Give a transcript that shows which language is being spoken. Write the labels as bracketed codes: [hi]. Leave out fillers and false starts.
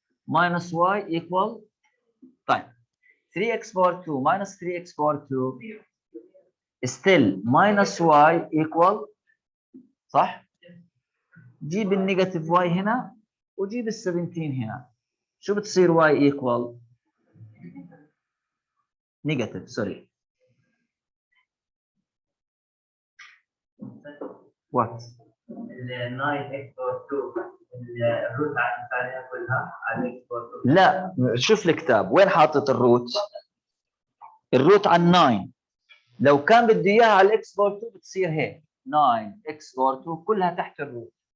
[en] Minus y equal طيب 3x over 2 minus 3x over 2 still minus y equal [ar] صح؟ جيب النيجاتيف y هنا وجيب ال 17 هنا. شو بتصير [en] y equal؟ [ar] نيجاتيف سوري. What؟ ال 9x over 2 الروت عليها كلها على x over 2. لا شوف الكتاب وين حاطط الروت؟ الروت على 9. لو كان بده اياها على الاكس بور 2 بتصير هيك 9 اكس بور 2 كلها تحت الروت.